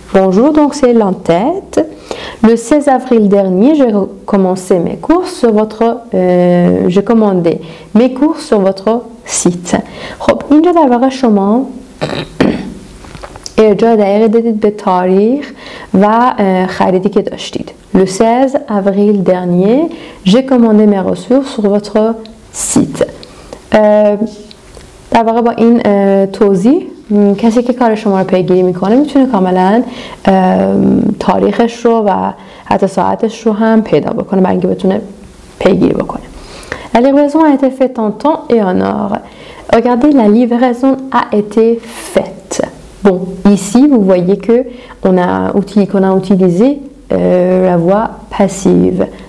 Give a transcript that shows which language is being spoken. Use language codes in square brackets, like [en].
[fr] Bonjour, donc c'est l'entête. Le 16 avril dernier, j'ai commencé mes courses sur j'ai commandé mes courses sur votre site. [fa] خب اینجا در واقع شما ارجاع دقیق دادید به تاریخ و خریدی که داشتید. [fr] Le 16 avril dernier, j'ai commandé mes ressources sur votre site. [fa] در واقع با این توضیح کسی که کار شما رو پیگیری میکنه میتونه کاملا تاریخش رو و حتی ساعتش رو هم پیدا بکنه برای اینکه بتونه پیگیری بکنه. [fr] La livraison a été faite en temps et en heure. Regardez, la livraison a été faite. Bon, ici vous voyez que qu'on a utilisé la voix passive.